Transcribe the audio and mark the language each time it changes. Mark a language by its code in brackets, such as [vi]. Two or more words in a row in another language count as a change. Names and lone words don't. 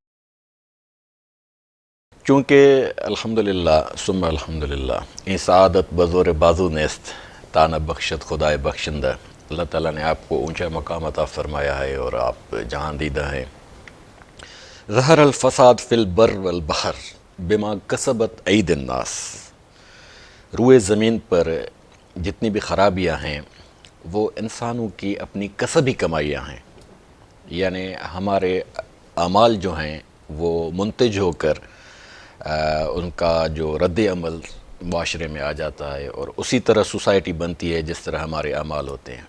[fa] چونکہ [ar] الحمدللہ ثم الحمدللہ [fa] این سعادت بزور بازو نیست تانہ بخشت خدائے بخشندہ. [ur] اللہ تعالیٰ نے آپ کو اونچا مقام عطا فرمایا ہے اور آپ جہاں دیدہ ہیں. [ar] ظہر الفساد فی البر والبحر بما کسبت عید الناس. [ur] روئے زمین پر جتنی بھی خرابیاں ہیں وہ انسانوں کی اپنی کسبی کمائیاں ہیں. یعنی ہمارے اعمال جو ہیں وہ منتج ہو کر ان کا جو رد عمل معاشرے میں آ جاتا ہے اور اسی طرح سوسائٹی بنتی ہے جس طرح ہمارے اعمال ہوتے ہیں.